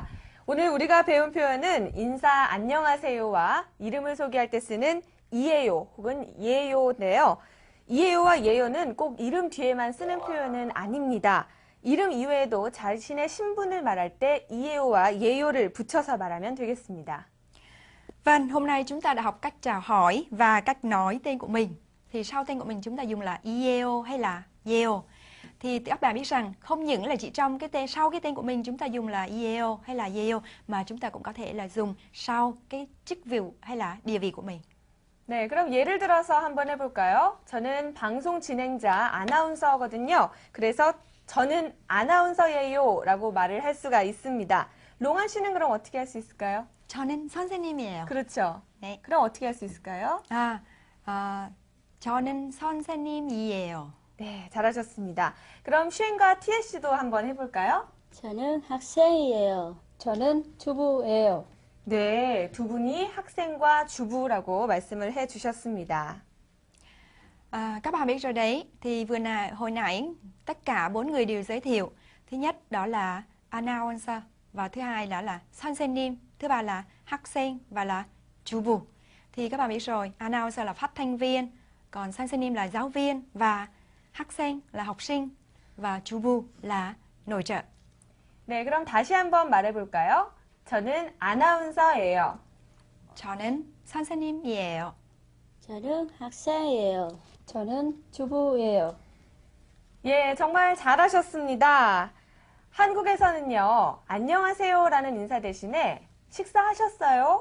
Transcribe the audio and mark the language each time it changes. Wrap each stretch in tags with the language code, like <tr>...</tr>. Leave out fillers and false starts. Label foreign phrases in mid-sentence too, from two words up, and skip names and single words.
<ko>오늘 우리가 배운 표현은 인사 안녕하세요와 이름을 소개할 때 쓰는 이에요 혹은 예요인데요. 이에요와 예요는 꼭 이름 뒤에만 쓰는 표현은 아닙니다. 이름 이외에도 자신의 신분을 말할 때 이에요와 예요를 붙여서 말하면 되겠습니다.</ko> <vi>Vâng, hôm nay chúng ta đã học cách chào hỏi và cách nói tên của mình. Thì sau tên của mình chúng ta dùng là Ieo hay là Yeo. Thì các bạn biết rằng không những là chỉ trong cái tên sau cái tên của mình chúng ta dùng là Ieo hay là Yeo mà chúng ta cũng có thể là dùng sau cái chức vụ hay là địa vị của mình.</vi> <ko>네, 그럼 예를 들어서 한번 해볼까요? 저는 방송 진행자 아나운서거든요. 그래서 저는 아나운서예요 라고 말을 할 수가 있습니다. 롱한 씨는 그럼 어떻게 할 수 있을까요? 저는 선생님이에요. 그렇죠. 네. 그럼 어떻게 할 수 있을까요? 저는 선생님이에요. 네, 잘하셨습니다. 그럼 슈엔과 티에 씨도 한번 해볼까요? 저는 학생이에요. 저는 주부예요. 네, 두 분이 학생과 주부라고 말씀을 해주셨습니다.</ko> <vi>Các bạn biết rồi đấy, thì hồi nãy tất cả 4 người đều giới thiệu. Thứ nhất đó là announcer, và thứ hai đó là 선생님, thứ ba là 학생 và là 주부. Thì các bạn biết rồi, announcer là phát thanh viên, còn 선생님 là giáo viên và 학생 là học sinh và 주부 là nội trợ.</vi> <ko>네, 그럼 다시 한번 말해볼까요? 저는 아나운서예요. 저는 선생님이에요. 저는 학생이에요. 저는 주부예요. 예, 정말 잘하셨습니다. 한국에서는요, 안녕하세요라는 인사 대신에 식사하셨어요?</ko>